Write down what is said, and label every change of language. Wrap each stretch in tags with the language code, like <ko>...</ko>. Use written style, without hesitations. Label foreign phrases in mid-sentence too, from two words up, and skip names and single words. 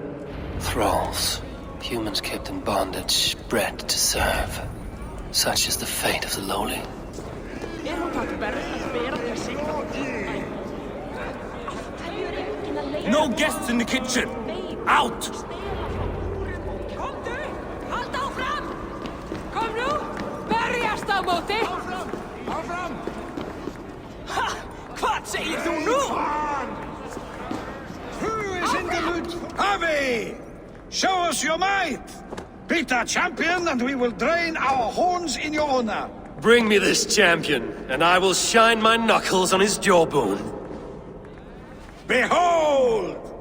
<en>Thralls. Humans kept in bondage, bred to serve. Such is the fate of the lowly. No guests in the kitchen! Out!</en> <is>Komdu! Halda áfram! Kom nú! Berjast á móti! Áfram! Ha! Hvað segir þú nú?</is> <en>Who is in the mood? Harvey! Show us your might! Beat our champion and we will drain our horns in your honor. Bring me this champion, and I will shine my knuckles on his jawbone. Behold!</en>